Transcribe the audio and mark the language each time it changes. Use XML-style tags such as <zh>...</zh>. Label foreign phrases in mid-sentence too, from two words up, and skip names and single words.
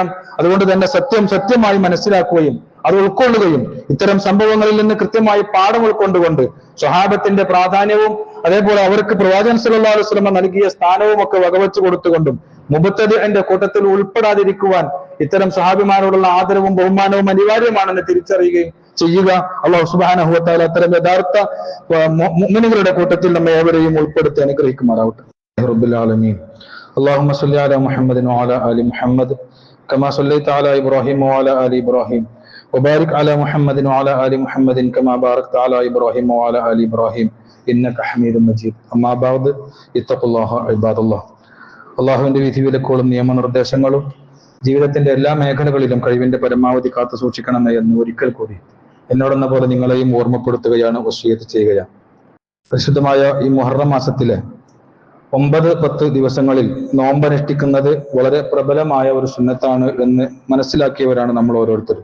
<ml>അതുകൊണ്ട് തന്നെ സത്യമായി മനസ്സിലാക്കുകയും അത് ഉൾക്കൊള്ളുകയും ഇത്തരം സംഭവങ്ങളിൽ നിന്ന് കൃത്യമായി പാഠം ഉൾക്കൊണ്ടുകൊണ്ട് സ്വഹാബത്തിന്റെ പ്രാധാന്യവും അതേപോലെ അവർക്ക് പ്രവാചകൻ</ml> <ar>صلى الله عليه وسلم</ar> <ml>നൽകിയ സ്ഥാനവും ഒക്കെ വകവെച്ചു കൊടുത്തുകൊണ്ടും മുബത്തദിഇന്റെ കൂട്ടത്തിൽ ഉൾപ്പെടാതിരിക്കുവാൻ ഇത്തരം സ്വഹാബിമാരോടുള്ള ആദരവും ബഹുമാനവും അനിവാര്യമാണെന്ന് തിരിച്ചറിയുകയും ചെയ്യുക.</ml> <ar>الله سبحانه وتعالى</ar> <ml>അത്തരം യഥാർത്ഥ മുഅ്മിനീങ്ങളുടെ കൂട്ടത്തിൽ നമ്മെ ഏവരെയും ഉൾപ്പെടുത്തി അനുഗ്രഹിക്കുമാറാവട്ടെ.</ml> <ar>رب العالمين. اللهم صل على محمد وعلى آل محمد كما صليت على إبراهيم وعلى آل إبراهيم وبارك على محمد وعلى آل محمد كما باركت على إبراهيم وعلى آل إبراهيم إنك حميد مجيد أما بعد اتقوا الله عباد الله.</ar> <ml>അള്ളാഹുവിന്റെ വിധിവിലക്കുകളും നിയമനിർദ്ദേശങ്ങളും ജീവിതത്തിന്റെ എല്ലാ മേഖലകളിലും കഴിവിന്റെ പരമാവധി കാത്തു സൂക്ഷിക്കണമേ എന്ന് ഒരിക്കൽ കൂടി എന്നോടെന്ന പോലെ നിങ്ങളെയും ഓർമ്മപ്പെടുത്തുകയാണ്, വസിയത്ത് ചെയ്യുകയാണ്. പരിശുദ്ധമായ ഈ മുഹറം മാസത്തിലെ 9-10 ദിവസങ്ങളിൽ നോമ്പനുഷ്ഠിക്കുന്നത് വളരെ പ്രബലമായ ഒരു സുന്നത്താണ് എന്ന് മനസ്സിലാക്കിയവരാണ് നമ്മൾ ഓരോരുത്തരും.</ml>